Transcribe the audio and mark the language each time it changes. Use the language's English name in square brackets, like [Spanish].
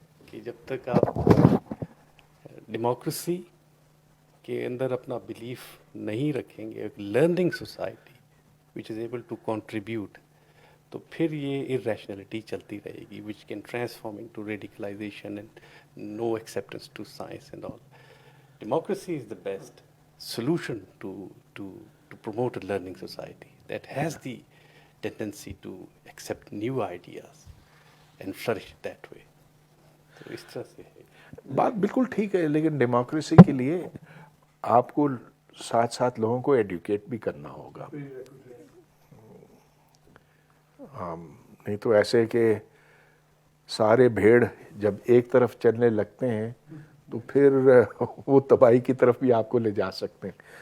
[Hindi] कि जब तक आप डेमोक्रेसी के अंदर अपना बिलीफ नहीं रखेंगे, एक [English] learning society which is able to contribute, [Hindi] तो फिर ये इरेशनलिटी चलती रहेगी [English] Which can transform into radicalisation and no acceptance to science and all. Democracy is the best solution to promote a learning society that has the tendency to accept new ideas and flourish that way. [Hindi] तो इस तरह से है. बात बिल्कुल ठीक है, लेकिन डेमोक्रेसी के लिए आपको साथ साथ लोगों को एडुकेट भी करना होगा. नहीं तो ऐसे कि सारे भेड़ जब एक तरफ चलने लगते हैं तो फिर वो तबाही की तरफ भी आपको ले जा सकते हैं.